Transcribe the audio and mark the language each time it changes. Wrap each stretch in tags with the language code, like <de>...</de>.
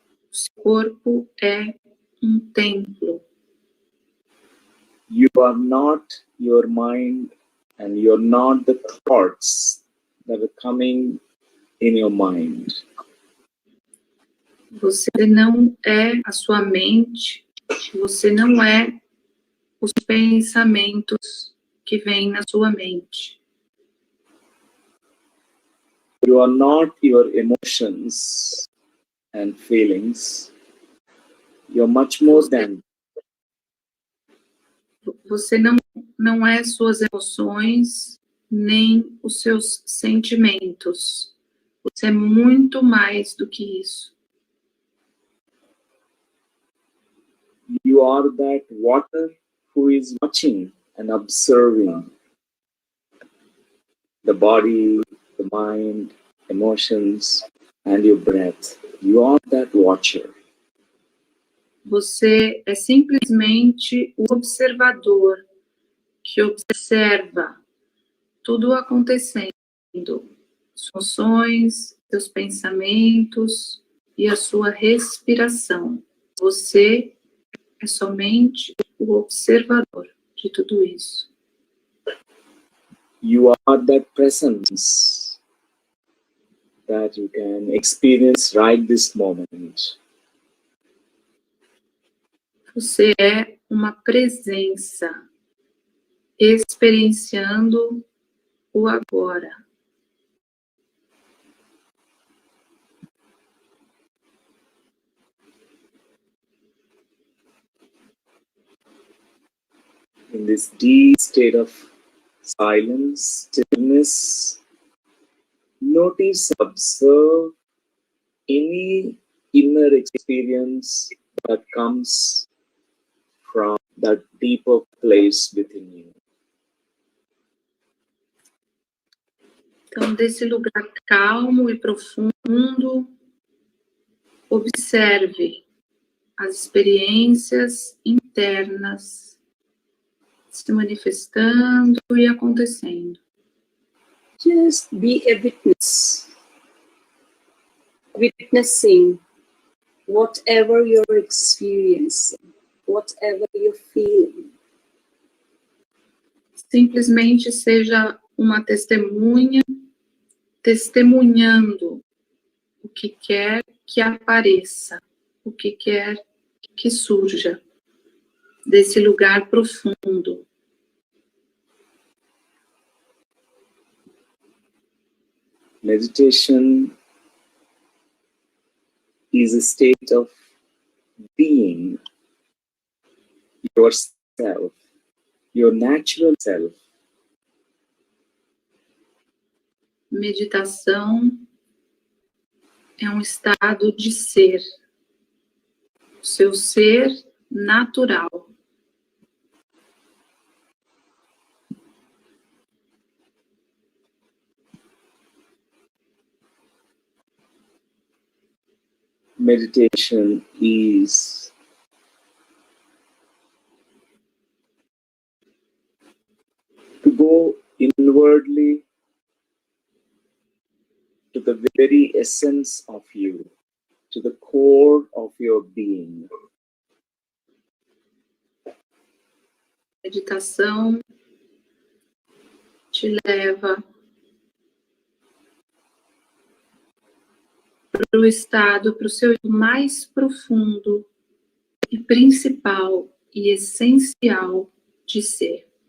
<pt>O seu corpo é um templo.</pt> <en>You are not your mind and you're not the thoughts that are coming in your mind.</en> <pt>Você não é a sua mente, você não é os pensamentos que vêm na sua mente.</pt> <en>You are not your emotions and feelings. You're much more than.</en> <pt>Você não é suas emoções, nem os seus sentimentos. Você é muito mais do que isso.</pt> <en>You are that water who is watching and observing the body, the mind, emotions, and your breath. You are that watcher.</en> <pt>Você é simplesmente o observador que observa tudo acontecendo, suas ações, seus pensamentos e a sua respiração. Você é somente o observador de tudo isso.</pt> <en>You are that presence that you can experience right this moment.</en> <pt>Você é uma presença experienciando o agora.</pt> <en>In this deep state of silence, stillness, notice, observe any inner experience that comes from that deeper place within you.</en> <pt>Então, desse lugar calmo e profundo, observe as experiências internas se manifestando e acontecendo.</pt> <en>Just be a witness, witnessing whatever you're experiencing, whatever you're feeling.</en> <pt>Simplesmente seja uma testemunha, testemunhando o que quer que apareça, o que quer que surja desse lugar profundo.</pt> <en>Meditation is a state of being yourself, your natural self.</en> <pt>Meditação é um estado de ser, o seu ser natural.</pt> <en>Meditation is to go inwardly to the very essence of you, to the core of your being.</en> <pt>Meditação te leva para o estado, para o seu mais profundo e principal e essencial de ser.</pt>